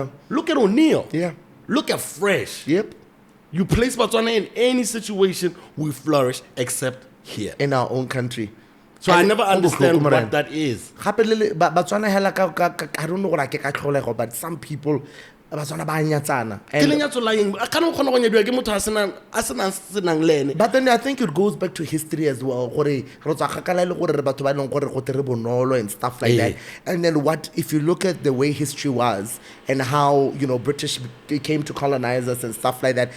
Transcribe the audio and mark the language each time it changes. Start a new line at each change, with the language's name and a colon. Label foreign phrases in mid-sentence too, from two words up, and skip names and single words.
English: Look at O'Neal. Yeah. Look at Fresh. Yep. You place Batswana in any situation, we flourish except here. In our own country. So I never understand what that is. Batswana I don't know what I can, but some people Batswana
Tswana: ba nyatsana.
English: But then I think it goes back to history as well. And stuff like that. And then what if you look at the way history was and how, you know, British came to colonize us and stuff like that.